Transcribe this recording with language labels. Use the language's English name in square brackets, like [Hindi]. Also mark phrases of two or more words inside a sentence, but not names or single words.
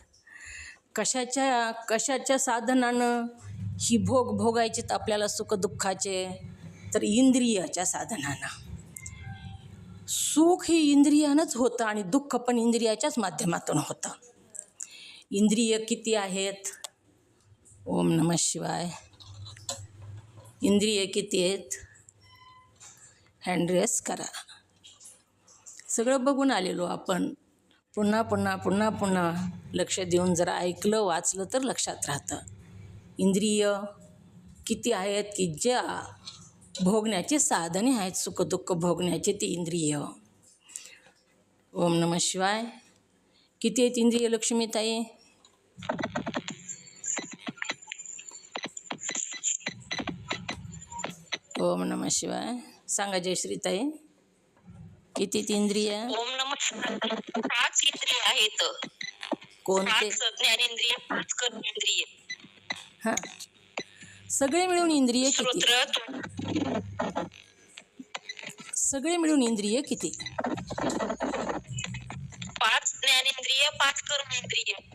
[Marathi] कशाच्या साधनानं ही भोगायचे तर आपल्याला सुखदुःखाचे तर इंद्रियाच्या साधनानं. सुख ही इंद्रियानंच होतं आणि दुःख पण इंद्रियाच्याच माध्यमातून होतं. इंद्रिय किती आहेत? [Sanskrit] ओम नमः शिवाय. [Marathi] इंद्रिय किती आहेत? [English] hand raise [Marathi] करा. सगळं बघून आलेलो आपण. पुन्हा लक्ष देऊन जरा ऐकलं वाचलं तर लक्षात राहतं. इंद्रिय किती आहेत की ज्या भोगण्याचे साधने आहेत, सुखदुःख भोगण्याचे ते इंद्रिय. [Sanskrit] ओम नमः शिवाय. [Marathi] किती आहेत इंद्रिय लक्ष्मीताई? [Sanskrit] ओम नमः शिवाय. [Marathi] सांगा जयश्रीताई, किती इंद्रिय? [Sanskrit] ओम नमः शिवाय. [Marathi] 5 इंद्रिय आहेत. कोणते? 5 ज्ञानेंद्रिय, 5 कर्मेंद्रिय. हां, सगळे मिळून इंद्रिय किती? सगळे मिळून इंद्रिय किती? 5 ज्ञानेंद्रिय, 5 कर्मेंद्रिय.